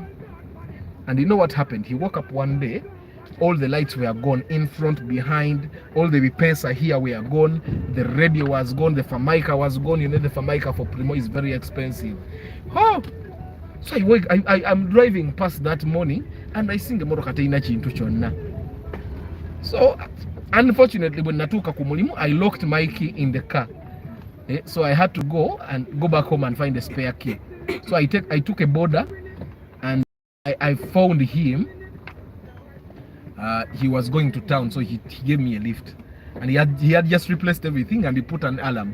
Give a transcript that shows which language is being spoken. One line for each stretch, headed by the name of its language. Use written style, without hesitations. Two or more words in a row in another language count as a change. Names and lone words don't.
English: And you know what happened? He woke up one day, all the lights were gone, in front, behind, all the repairs are here were gone, the radio was gone, the Formica was gone. You know the Formica for Primo is very expensive. Oh! So I'm driving past that morning and I see the
Bemba: motoka teina chintu chonna.
English: So unfortunately when
Bemba: natuka kumulimu,
English: I locked my key in the car. So I had to go back home and find a spare key. So I took a border and I found him. He was going to town, so he gave me a lift, and he had just replaced everything and he put an alarm.